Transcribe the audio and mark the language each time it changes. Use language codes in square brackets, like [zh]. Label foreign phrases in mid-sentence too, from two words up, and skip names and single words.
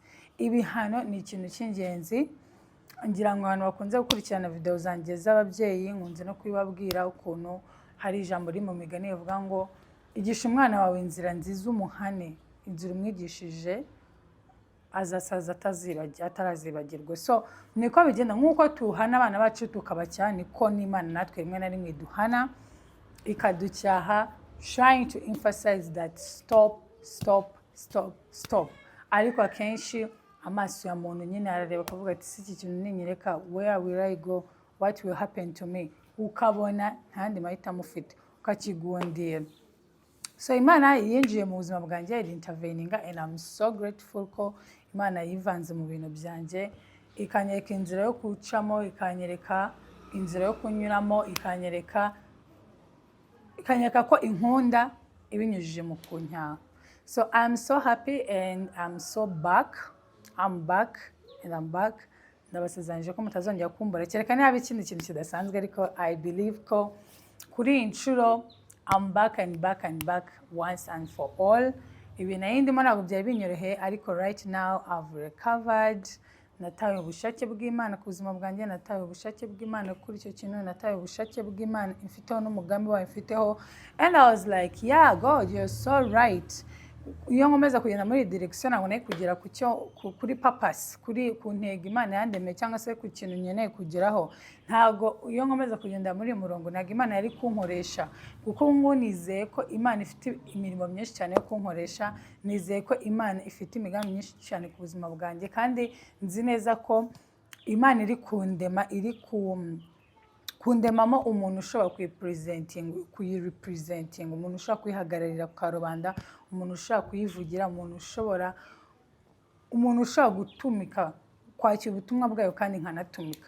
[rw] Ibihano ni ikintu cy'ingenzi. Ngira ngo abantu bakunze gukurikirana video zanjye z'ababyeyi, nkunze no kubibabwira ukuntu hari ijambo riri mu migani rivuga ngo igisha umwana wawe inzira nziza umuhane, inzira umwigishije azasaza atarazibagirwa. So niko bigenda, nk'uko tuhana abana bacu tukabacyaha, niko n'Imana natwe rimwe na rimwe duhana ikaducyaha, [en] trying to emphasize that stop. [rw] Ariko akenshi amaso ya muntu nyine arareba akavuga ati si iki kintu ninyereka, [en] where will I go, what will happen to me, [rw] ukabona ntandi mahitamo ufite ukakigundira. So Imana yinjiye mu buzima bwanjye, interveninga, [en] and I'm so grateful [rw] ko Imana yivanze mu bintu byanjye, ikanyereka inzira yo kucamo, ikanyereka inzira yo kunyuramo, ikanyereka ko inkunda ibinyujije mu kunyaha. [en] So I'm so happy and I'm so back. I'm back. [rw] Ndabasezeranyije ko mutazongera kumbura, kereka niba ikindi kintu kidasanzwe, ariko [en] I believe [rw] ko kuri iyi nshuro [en] I'm back once and for all. [rw] Ibi nayo ndimo ntabwo byari binyoroheye, ariko [en] right now I've recovered. [rw] Natawe ubushake bw'Imana ku buzima bwanjye, natawe ubushake bw'Imana kuri icyo kintu, natawe ubushake bw'Imana imfiteho n'umugambi wayo imfiteho, [en] and I was like, yeah God, you're so right. [rw] Iyo nkomeza kugenda muri direction ntabwo nari kugera kuri purpose, ku ntego Imana yandemeye cyangwa se ku kintu nkeneye kugeraho. Ntabwo iyo nkomeza kugenda muri murongo ntabwo Imana yari kunkoresha, kuko ngo nizeye ko Imana ifite imirimo myinshi cyane yo kunkoresha, nizeye ko Imana ifite imigambi myinshi cyane ku buzima bwanjye, kandi nzi neza ko Imana iri kundema, kundemamo umuntu ushobora kuyirepresenting, umuntu ushobora kuyihagararira ku karubanda, umuntu ushobora kuyivugira, umuntu ushobora gutumika, kwakira ubutumwa bwayo kandi nkanatumika.